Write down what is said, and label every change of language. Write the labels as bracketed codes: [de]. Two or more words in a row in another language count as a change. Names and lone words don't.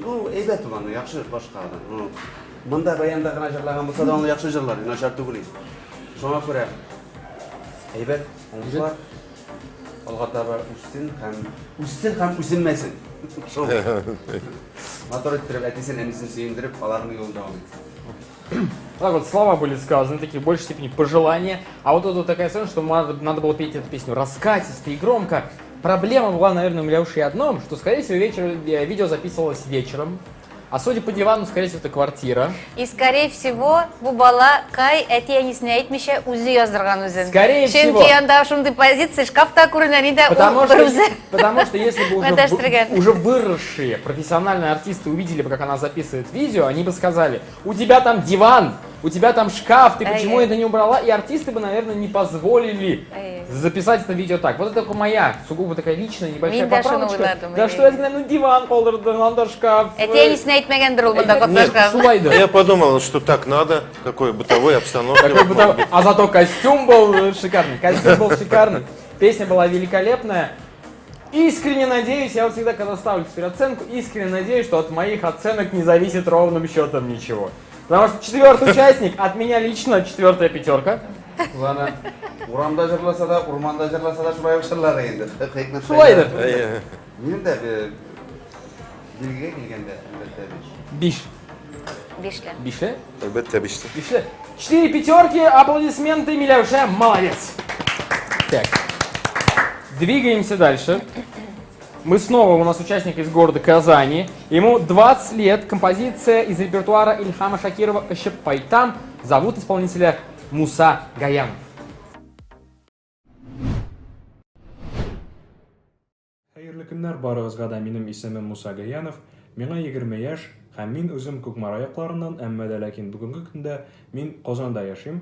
[tt] Бу әйбәт ул аны, яхшы башкарган. Монда баянда гына җырлаган булса да аны яхшы җырлар, начар түгел. Шуңа күрә әйбәт, уңышлар алга таба үссен һәм үзенмәсен. Матур иттереп, әтисен, әнисен сөендереп, аларның юлын дәвам итсен. [ru] Так вот, слова были сказаны, такие в большей степени пожелания. А вот тут такая сцена, что надо было петь эту песню раскатисто и громко. Проблема была, наверное, у Милявши одном, что, скорее всего, видео записывалось вечером. А судя по дивану, скорее всего, это квартира. И, скорее всего, [tt] бу бала кай әти-әнисенә әйтмичә үзе яздырган үзен. [ru] Скорее всего. [tt] Чөнки анда шундый позиция, шкафта күренә инде [ru] Потому что если бы уже выросшие профессиональные артисты увидели бы, как она записывает видео, они бы сказали: у тебя там диван, у тебя там шкаф, ты почему это не убрала? И артисты бы, наверное, не позволили записать это видео так. Вот это только моя, сугубо такая личная, небольшая поправочка. Да что я сказал, диван [tt] калдырдың, анда [ru] шкаф. [tt] Әти-әнисенә әйтмәгәндер ул монда катнашкан. [ru] Я подумал, что так надо, какой бытовой обстановке. А зато костюм был шикарный, песня была великолепная. Искренне надеюсь, я вот всегда, когда ставлю теперь оценку, искренне надеюсь, что от моих оценок не зависит ровным счетом ничего. Потому что четвертый участник, от меня лично 4-я пятерка. Ладно. [tt] Урамда җырласа да, урманда җырласа да шулай җырлар инде. Шулайдыр. Минем дә билгегә килгәндә әлбәттә 5. Бишле. Әлбәттә 5. [ru] 4 пятерки, аплодисменты, Милявша, молодец. Так, двигаемся дальше. Мы снова, у нас участник из города Казани. Ему 20 лет, композиция из репертуара Ильхама Шакирова «Шеппайтам». Зовут исполнителя Муса Гаянов. [tt] Хәерле көннәр барыгызга да, минем исемем Муса Гаянов. Миңа 20 яшь һәм мин үзем Күкмара якларыннан, әмма дә ләкин бүгенге көндә мин Казанда яшим.